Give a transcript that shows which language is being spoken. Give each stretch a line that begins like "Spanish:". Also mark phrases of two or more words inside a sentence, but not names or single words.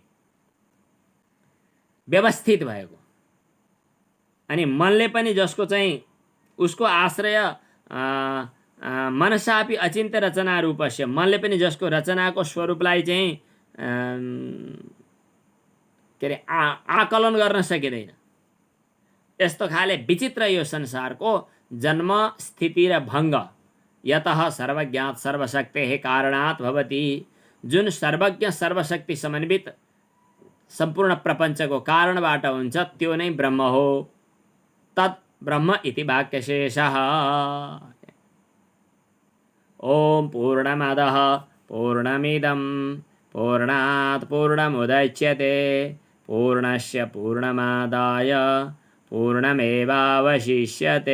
Nepali: व्यवस्थित भएको, अनि मनले पनि जसको चाहिँ उसको आश्रय
Sanskrit: मनसापि अचिन्त्य रचना रूपस्य,
Nepali: मनले पनि जसको रचनाको स्वरूपलाई चाहिँ के अरे आकलन गर्न सकिँदैन, यस्तो खाले विचित्र यो संसारको जन्म स्थिति र भङ्ग
Sanskrit: यतः सर्वज्ञात सर्वशक्तेः कारणात् भवति,
Nepali: जुन सर्वज्ञ सर्वशक्ति समन्वित सम्पूर्ण प्रपञ्चको कारणबाट हुन्छ त्यो नै ब्रह्म हो,
Sanskrit: तत् ब्रह्म इति वाक्यशेषः। ओम पूर्णमदः पूर्णमिदं पूर्णात् पूर्णमुदच्यते पूर्णस्य पूर्णमादाय पूर्णमेवावशिष्यते।